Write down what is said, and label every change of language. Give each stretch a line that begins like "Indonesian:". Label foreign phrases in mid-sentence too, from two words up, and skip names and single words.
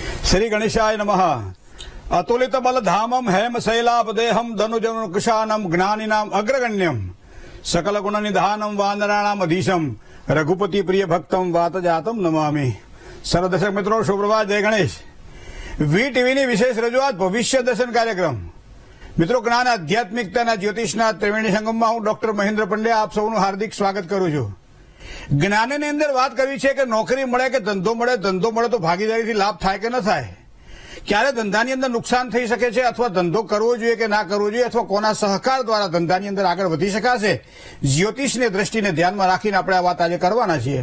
Sanskrit: श्री गणेशाय नमः। अतुलित बलधामम हेम शैलापदेहम धनुजन कुशानम ज्ञानिनाम अग्रगण्यम सकल गुण निधानम वानराणाम अधीशम रघुपति प्रिय भक्तम वात जातम नमामि।
Hindi: सर्व दर्शक मित्रों शुभप्रभात, जय गणेश।
Gujarati: વી ટીવીની વિશેષ રજૂઆત ભવિષ્ય દર્શન કાર્યક્રમ। મિત્રો, જ્ઞાન આધ્યાત્મિકતાના જ્યોતિષના ત્રિવેણી સંગમમાં હું ડોક્ટર મહેન્દ્ર પંડ્યા આપ સૌનું હાર્દિક સ્વાગત કરું છું। જ્ઞાનની અંદર વાત કરવી છે કે નોકરી મળે કે ધંધો મળે તો ભાગીદારીથી લાભ થાય કે ન થાય, ક્યારે ધંધાની અંદર નુકસાન થઈ શકે છે, અથવા ધંધો કરવો જોઈએ કે ના કરવો જોઈએ, અથવા કોના સહકાર દ્વારા ધંધાની અંદર આગળ વધી શકાશે, જ્યોતિષની દ્રષ્ટિને ધ્યાનમાં રાખીને આપણે આ વાત આજે કરવાના છીએ।